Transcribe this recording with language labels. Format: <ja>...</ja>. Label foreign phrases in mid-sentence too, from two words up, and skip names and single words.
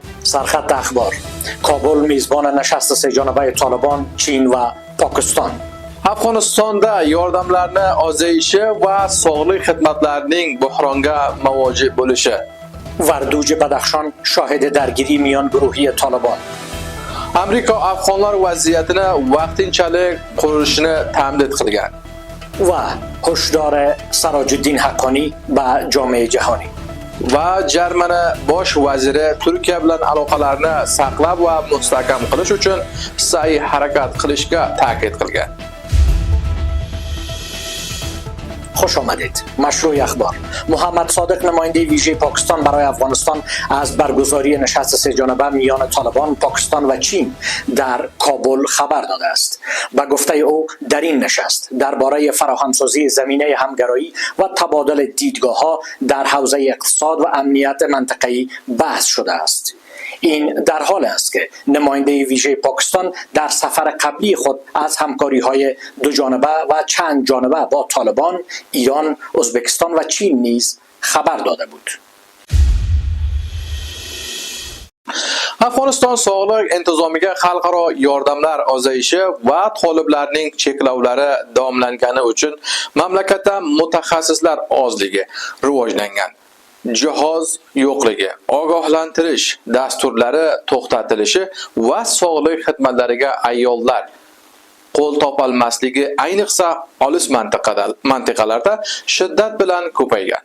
<fa>سرخط اخبار: کابل میزبان نشست سهجانبه طالبان، چین و پاکستان.</fa> <uz>Afg'onistonda yordamlarni ozayishi va sog'liq xizmatlarining buhronga muvojih bo'lishi.</uz> <fa>وردوج بدخشان شاهد درگیری میان گروهی طالبان.</fa> <uz>Amerika afg'onlar vaziyatini vaqtinchalik qurilishini ta'minot qilgan.</uz> <fa>و هشدار سراجالدین حقانی به جامعه جهانی.</fa> <uz>Va Germaniya bosh vaziri Turkiya bilan aloqalarni saqlab va mustahkam qilish uchun sa'y harakat qilishga ta'kid qilgan.</uz> <fa>خوش آمدید. مشروع اخبار: محمد صادق نماینده ویژه پاکستان برای افغانستان از برگزاری نشست سهجانبه میان طالبان، پاکستان و چین در کابل خبر داده است. به گفته او در این نشست درباره فراهمسازی زمینه همگرایی و تبادل دیدگاه‌ها در حوزه اقتصاد و امنیت منطقه‌ای بحث شده است. این در حال است که نماینده ویژه پاکستان در سفر قبلی خود از همکاری‌های دو جانبه و چند جانبه با طالبان، ایران، ازبکستان و چین نیز خبر داده بود.</fa> <uz>Afg'oniston sog'liq intizomiga xalqaro yordamlar ozayishi va toliblarning cheklovlari davomlangani uchun mamlakatda mutaxassislar ozligi rivojlangan. Jihoz yo'qligi, ogohlantirish dasturlari to'xtatilishi va sog'liq xizmatlariga ayollar qo'l topolmasligi ayniqsa olis mintaqalarda shiddat bilan ko'paygan.</uz>